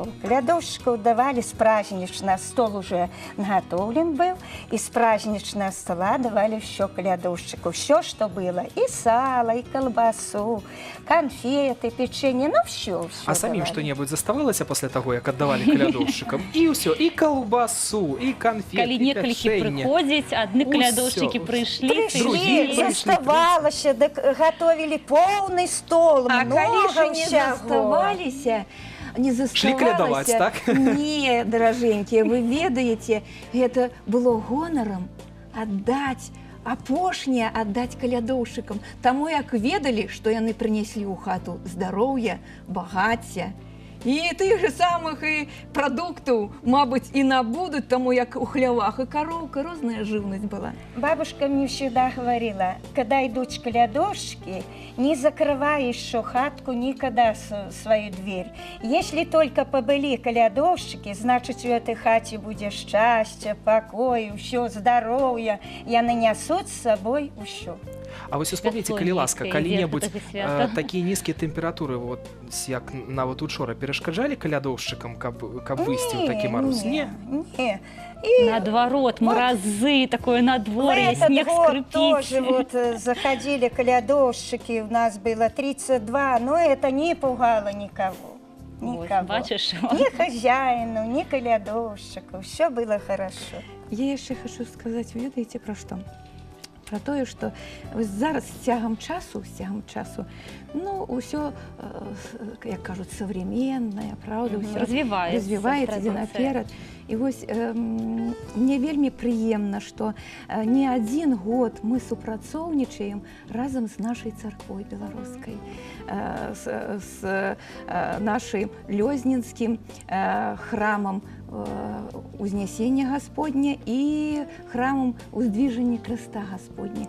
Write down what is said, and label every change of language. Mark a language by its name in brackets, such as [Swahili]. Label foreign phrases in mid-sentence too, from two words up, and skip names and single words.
[Russian] Калядовщиков давали с праздничного, стол уже наготовлен был, и с праздничного стола давали все калядовщику, все, что было. И сало, и колбасу, конфеты, печенье, ну все. А самим что-нибудь заставалось после того, как отдавали калядовщикам? И все, и колбасу, и конфеты, [Belarusian] Калі [Russian] и [Belarusian] некалькі [Russian] печенье. [Belarusian] прыходзіць, адны калядоўшчыкі прыйшлі, [Russian] Пришли, заставалось, готовили полный стол, [Belarusian] А [Russian] много [Belarusian] калі не [Russian] всего. [Belarusian] заставаліся, не [Russian] Шли калядаваць, [Belarusian] заставалася. [Russian] так? [Belarusian] Не, даражэнькія, вы ведаеце, гэта было гонарам аддаць, апошняе аддаць калядоўшчыкам, таму як ведалі, што яны прынеслі ў хату здароўя, багацця. І тых же самых і прадуктаў, мабыць, і набудуць, таму як у хлявах і кароўка, розная жыўнасць была. [Russian] Бабушка мне всегда говорила, когда идут калядошки, не закрывай еще хатку никогда свою дверь. Если только побыли калядовщики, значит, в этой хате будет счастье, покой, все здоровье, и они несут с собой все. [Belarusian] А вось успомніце, калі ласка, калі-небудзь такія нізкія тэмпературы, вот, як нават учора, перашкаджалі калядоўшчыкам, каб выйсці ў такі мароз? Не. Наадварот, маразы, такое надворье, [Russian] снег скрипит. Тоже вот заходили калядовщики, у нас было 32, но это не пугало никого. Никого. [Belarusian] Бачишь? [Russian] Ни хозяину, ни калядовщику, все было хорошо. [Belarusian] Я яшчэ хочу сказаць, ведаеце, пра што? Пра тое, што зараз з цягам часу, ну, ўсё, як кажуць, [Russian] современное, правда, [Belarusian] ўсё развіваецца ідзе наперад. І вось мне вельмі прыемна, што не адзін год мы супрацоўнічаем разам з нашай царквой беларускай, з нашым лёзненскім храмам Узнесення Господня і храмам Уздвиження Христа Господня.